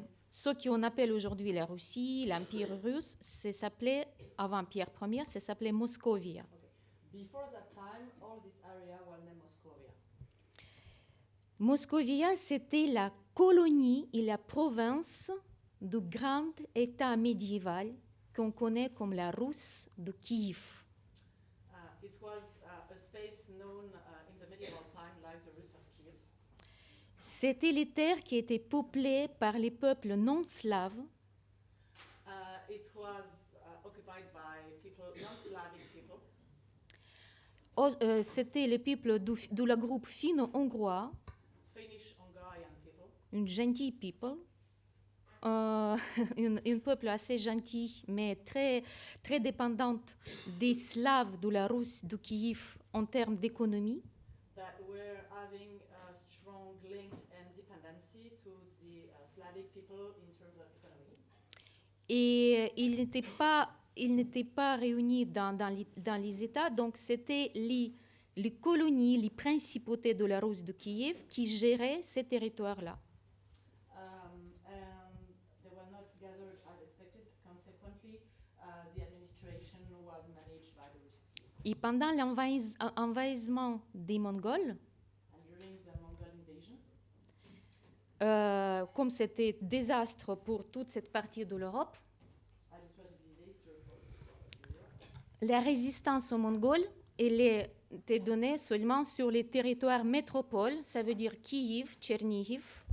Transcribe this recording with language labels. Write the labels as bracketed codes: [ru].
[fr] Ce qu'on appelle aujourd'hui la Russie, l'Empire russe, ça s'appelait, avant Pierre Ier, ça s'appelait Moscovia. [en] Okay. Before that time, all this area was named Moscovia. [fr] Moscovia, c'était la colonie et la province du grand État médiéval qu'on connaît comme la Russe de Kiev. [en] It was a space known in the medieval time like the Rus of Kiev. [fr] C'était les terres qui étaient peuplées par les peuples non slaves. [en] It was occupied by people, non-Slavic people. [fr] C'était les peuples de la groupe finno-hongrois, [en] Finnish-Hungarian people. [fr] une gentille people, un peuple assez gentil, mais très, très dépendante des Slaves de la Russe de Kiev en termes d'économie. [en] That were having a strong link and dependency to the Slavic people in terms of economy. [fr] Et ils n'étaient pas réunis dans les États, donc c'était les colonies, les principautés de la Russe de Kiev qui géraient ces territoires-là. [en] And they were not gathered as expected. Consequently, the administration was managed by the Rus of Kiev. [fr] Et pendant l'envahissement des Mongols, [en] And during the Mongol invasion, [fr] comme c'était désastre pour toute cette partie de l'Europe, [en] and it was a disaster for Europe, [fr] la résistance aux Mongols elle était donnée seulement sur les territoires métropoles, ça veut dire Kiev, Tchernihiv,